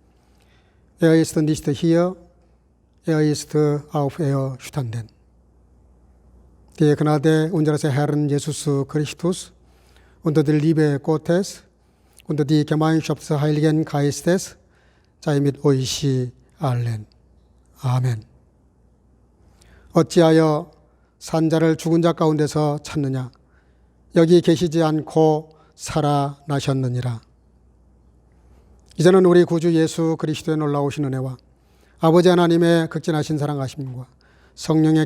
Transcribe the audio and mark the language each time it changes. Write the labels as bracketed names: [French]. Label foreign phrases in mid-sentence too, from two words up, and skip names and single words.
[German] Ist nicht hier, ist auferstanden. Die Gnade unseres Herrn Jesus Christus und die Liebe Gottes und die Gemeinschaft des Heiligen Geistes sei mit euch allen. [Korean] 아멘. 어찌하여 산자를 죽은 자 가운데서 찾느냐? 여기 계시지 않고 살아나셨느니라. 이제는 우리 구주 예수 그리스도의 놀라우신 은혜와 아버지 하나님의 극진하신 사랑하심과 성령의